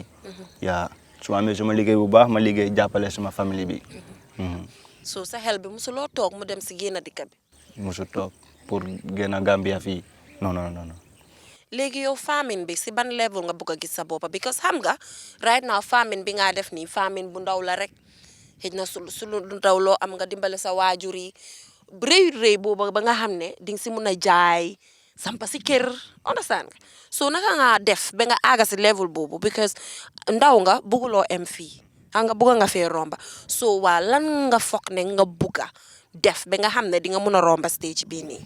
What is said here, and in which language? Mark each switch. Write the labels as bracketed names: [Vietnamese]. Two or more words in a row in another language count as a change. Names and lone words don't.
[Wolof] yaa su ma amee suma liggéey bu baax ma liggéey jàppale suma famille bi. so sa xel bi musuloo toog mu dem si génn dëkk bi. musu toog pour génn Gambia fii non. léegi yow famine bi si ban level nga bëgg a gis sa boppa because xam nga [English] right now [Wolof] famine bi nga def nii famine bu ndaw la rek xëj na su lu ndaw loo am nga dimbale sa waajur yi rëy booba ba nga xam ne di nga si mun a jaay sampa si kër understand nga so naka nga def ba nga aaga si level boobu because ndaw nga bëgguloo em fii nga bëgg nga fee romba so waa lan nga foog ne nga bëgga def ba nga xam ne di nga mun a romba stage bii nii.